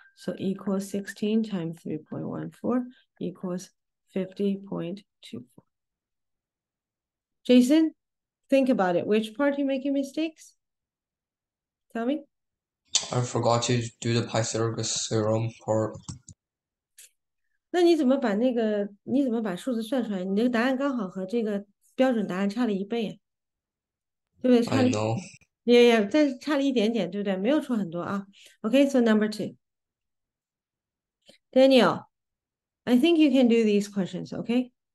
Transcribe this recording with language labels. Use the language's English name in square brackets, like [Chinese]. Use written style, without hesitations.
[English] So equals 16 times 3.14 equals 50.24. Jason, think about it. Which part are you making mistakes? Tell me. I forgot to do the Pythagoras theorem part. [Chinese] 那你怎么把数字算出来？你这个答案刚好和这个标准答案差了1倍，对不对？差 [English] I [Chinese] 了 [English] know. [Chinese] 也但是差了一点点，对不对？没有错很多啊。 [English] Okay, so number 2. Daniel, I think you can do these questions, okay?